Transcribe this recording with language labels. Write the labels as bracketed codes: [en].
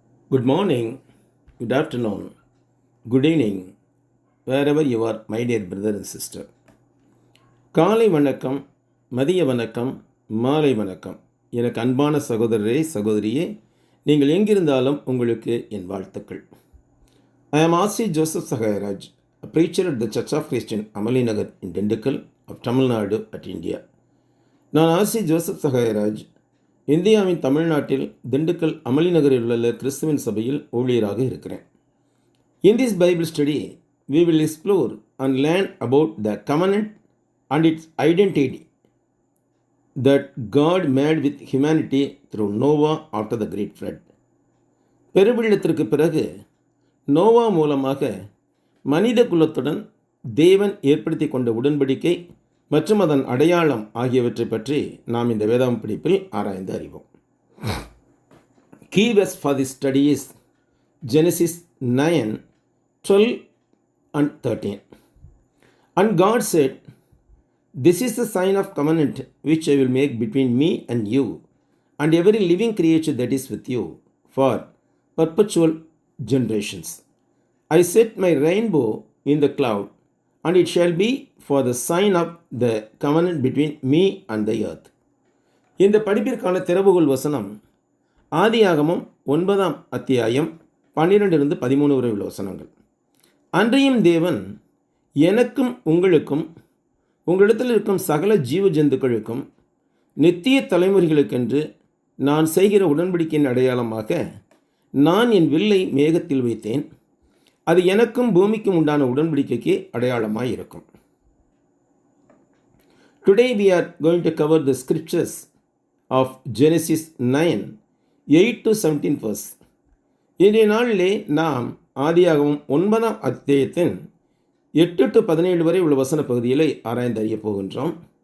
[en] Good morning, good afternoon, good evening, wherever you are, my dear brother and sister. [ta] காலை வணக்கம், மதிய வணக்கம், மாலை வணக்கம். எனக்கு அன்பான சகோதரரே சகோதரியே, நீங்கள் எங்கிருந்தாலும் உங்களுக்கு என் வாழ்த்துக்கள். [en] I am R.C. Joseph Sahayaraj, a preacher at the Church of Christ in Amalinagar in Dindigul of Tamil Nadu at India. [ta] நான் R.C. Joseph Sahayaraj, இந்தியாவின் தமிழ்நாட்டில் திண்டுக்கல் அமளிநகரில் உள்ள கிறிஸ்துவின் சபையில் ஊழியராக இருக்கிறேன். [en] In this Bible study, we will explore and learn about the covenant and its identity that God made with humanity through Noah after the great flood. [ta] பெருவெள்ளத்திற்கு பிறகு நோவா மூலமாக மனித குலத்துடன் தேவன் ஏற்படுத்தி கொண்ட உடன்படிக்கை மற்றும் அதன் அடையாளம் ஆகியவற்றை பற்றி நாம் இந்த வேதாகம் படிப்பில் ஆராய்ந்து அறிவோம். [en] Key verse for this study is Genesis 9:12 and 13. And God said, "This is the sign of covenant which I will make between me and you and every living creature that is with you for perpetual generations. I set my rainbow in the cloud, and it shall be for the sign of the covenant between me and the earth." [ta] இந்த படிப்பிற்கான திறவுகோல் வசனம் ஆதியாகமம் 9ஆம் அத்தியாயம் 12-13 வரை உள்ள வசனங்கள். அன்றையும் தேவன் எனக்கும் உங்களுக்கும் உங்களிடத்தில் இருக்கும் சகல ஜீவ ஜந்துக்களுக்கும் நித்திய தலைமுறைகளுக்கென்று நான் செய்கிற உடன்படிக்கையின் அடையாளமாக நான் என் வில்லை மேகத்தில் வைத்தேன். அது எனக்கும் பூமிக்கும் உண்டான உடன்படிக்கைக்கு அடையாளமாய் இருக்கும். [en] Today we are going to cover the scriptures of Genesis 9:8-17 verse. [ta] இன்றைய நாளிலே நாம் ஆதியாகமம் 9ஆம் அத்தியாயத்தின் 8-17 வரை உள்ள வசன பகுதிகளை ஆராய்ந்து அறிய போகின்றோம்.